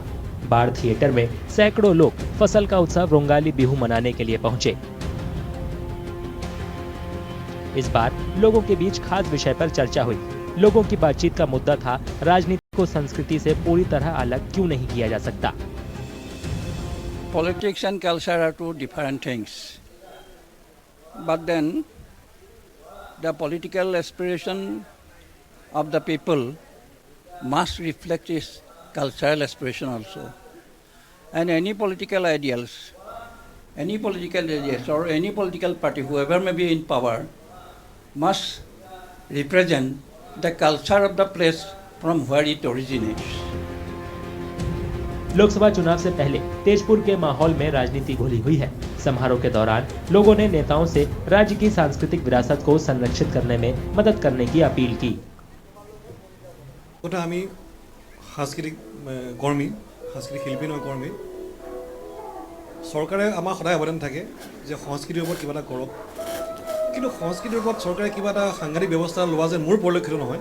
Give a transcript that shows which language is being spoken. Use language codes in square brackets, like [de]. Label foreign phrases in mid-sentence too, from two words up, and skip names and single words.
[hi] बाढ़ थिएटर में सैकड़ों लोग फसल का उत्सव रोंगाली बिहू मनाने के लिए पहुंचे। इस बार लोगों के बीच खास विषय पर चर्चा हुई। लोगों की बातचीत का मुद्दा था राजनीति को संस्कृति से पूरी तरह अलग क्यों नहीं किया जा सकता। [en] Politics and culture are two different things. But then the political aspiration of the people must reflect its cultural aspiration also. And any political ideals or any political party, whoever may be in power, must represent the culture of the place from where it originates. [hi] लोकसभा चुनाव से पहले तेजपुर के माहौल में राजनीति घुली हुई है। समारोह के दौरान लोगों ने नेताओं से राज्य की सांस्कृतिक विरासत को संरक्षित करने में मदद करने की अपील की। [as] আমি সাংস্কৃতিক কর্মী, সাংস্কৃতিক শিল্পী নহয় কর্মী। চৰকাৰে আমাৰ সদায় আবেদন থাকে যে সংস্কৃতিৰ ওপৰত কিবা এটা কৰক, কিন্তু সংস্কৃতিৰ ওপৰত চৰকাৰে কিবা এটা সাংঘাতিক ব্যৱস্থা লোৱা যেন মোৰ পৰিলক্ষিত নহয়।